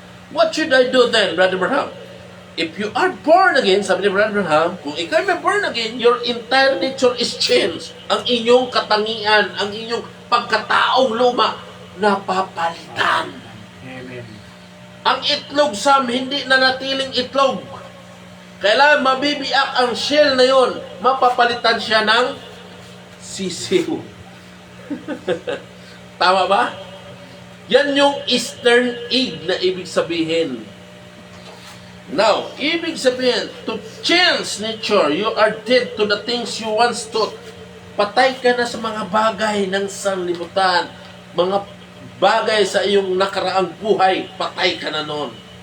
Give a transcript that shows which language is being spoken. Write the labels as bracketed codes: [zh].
[en] What should I do then, Brother Abraham? If you are born again, [tl] sabi ni Brother Abraham, kung ikaw may born again, [en] your entire nature is changed. [tl] Ang inyong katangian, ang inyong pagkataong luma, napapalitan. Amen. Ang itlog, Sam, hindi na natiling itlog. Kailangan mabibiyak ang shell na yon, mapapalitan siya ng sisiw. Tama ba? Yan yung eastern egg na ibig sabihin. [en] Now, [tl] ibig sabihin, [en] to change nature, you are dead to the things you once thought. [tl] Patay ka na sa mga bagay ng sanlibutan, mga bagay sa iyong nakaraang buhay, patay ka na noon.